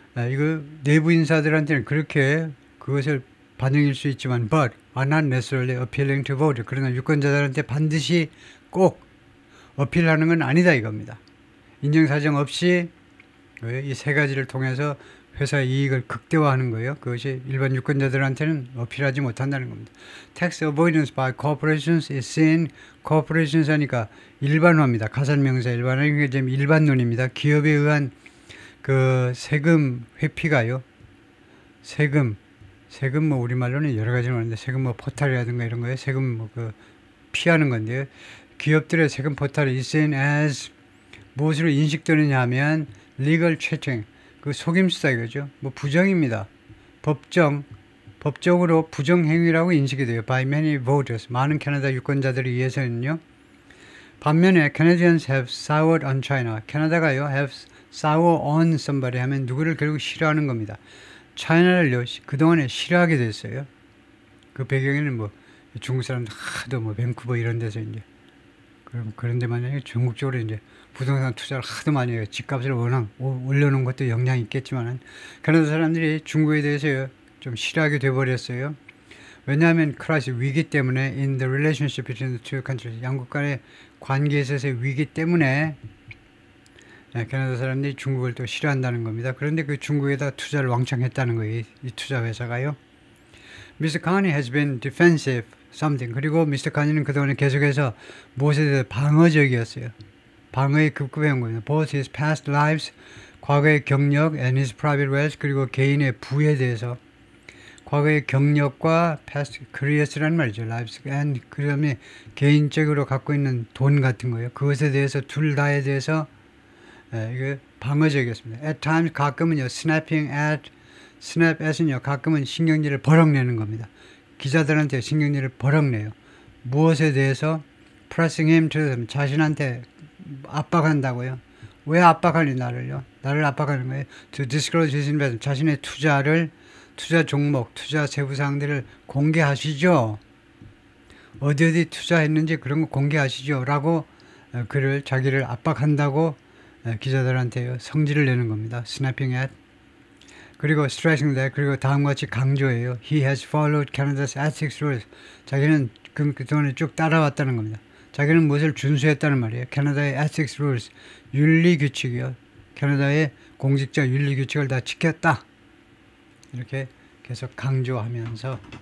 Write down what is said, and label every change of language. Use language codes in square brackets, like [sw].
[ko] 이거 내부 인사들한테는 그렇게 그것을 반영일 수 있지만 [en] but are not necessarily appealing to vote. [ko] 그러나 유권자들한테 반드시 꼭 어필하는 건 아니다 이겁니다. 인정사정 없이 이 세 가지를 통해서 회사의 이익을 극대화하는 거예요. 그것이 일반 유권자들한테는 어필하지 못한다는 겁니다. [en] Tax avoidance by corporations is seen. [ko] corporations 하니까 일반화입니다. 가산명사 일반화. 이게 지금 일반론입니다. 기업에 의한 그 세금 회피가요. 세금 뭐 우리말로는 여러 가지로 하는데 세금 뭐 포탈이라든가 이런 거예요. 세금 뭐 그 피하는 건데요. 기업들의 세금 포탈이 [en] is seen as [ko] 무엇으로 인식되느냐 하면 [en] legal cheating. [ko] 그 속임수다 이거죠. 뭐 부정입니다. 법적으로 부정행위라고 인식이 돼요. [en] By many voters. [ko] 많은 캐나다 유권자들에 의해서는요. 반면에 [en] Canadians have soured on China. [ko] 캐나다가요 have sour on somebody 하면 누구를 결국 싫어하는 겁니다. 차이나를요 그동안에 싫어하게 됐어요. 그 배경에는 뭐 중국 사람들 하도 뭐 밴쿠버 이런 데서 이제 그런 데만 중국적으로 이제 부동산 투자를 하도 많이 해요. 집값을 워낙 올려놓은 것도 영향이 있겠지만 캐나다 사람들이 중국에 대해서 좀 싫어하게 돼버렸어요. 왜냐하면 크라이시스 위기 때문에 [en] in the relationship between the two countries [ko] 양국 간의 관계에 있어서의 위기 때문에 캐나다 사람들이 중국을 또 싫어한다는 겁니다. 그런데 그 중국에다 투자를 왕창 했다는 거예요. 이 투자 회사가요. Mr. [en] Carney has been defensive something. [ko] 그리고 미스터 카니는 그동안에 계속해서 무엇에 대해서 방어적이었어요. 방어에 급급해온 거예요. [en] Both his past lives, [ko] 과거의 경력, [en] and his private wealth, [ko] 그리고 개인의 부에 대해서 과거의 경력과 past careers라는 말이죠. lives, and 그 다음에 개인적으로 갖고 있는 돈 같은 거예요. 그것에 대해서 둘 다에 대해서 이게 방어적이었습니다. At times 가끔은요, snapping at은요, 가끔은 신경질을 버럭내는 겁니다. 기자들한테 신경질을 버럭내요. 무엇에 대해서? pressing him to 자신한테 압박한다고요. 왜 압박하니 나를요? 나를 압박하는 거예요. [en] To disclose his investment. [ko] 자신의 투자 종목, 투자 세부사항들을 공개하시죠. 어디 투자했는지 그런 거 공개하시죠. 라고 자기를 압박한다고 기자들한테 성질을 내는 겁니다. [en] snapping at. [ko] 그리고 stressing that. 그리고 다음과 같이 강조해요. [en] He has followed Canada's ethics rules. [ko] 자기는 그동안에 쭉 따라왔다는 겁니다. 자기는 무엇을 준수했다는 말이에요. 캐나다의 ethics rules, 윤리규칙이요. 캐나다의 공직자 윤리규칙을 다 지켰다. 이렇게 계속 강조하면서